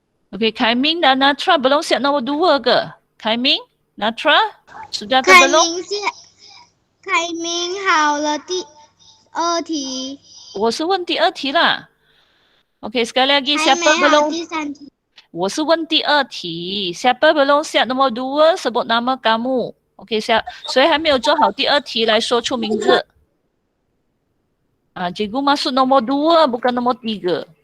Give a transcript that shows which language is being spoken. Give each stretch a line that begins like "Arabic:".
Malay: Okey, Kaiming dan Natra belum siap nombor 2 ke? Kaiming, Natra, sudah ke belum?
Chinese: 开明好了第2题。我是问第2题啦。
Malay: Okey, sekali lagi, siapa belum?
Chinese: 第3题。我是问第2题，
Malay: siapa belum siap nombor 2 sebut nama kamu. Okey, siap.
Chinese: 谁还没有做好第2题来说出名字。
Malay: cikgu masuk nombor 2 bukan nombor 3.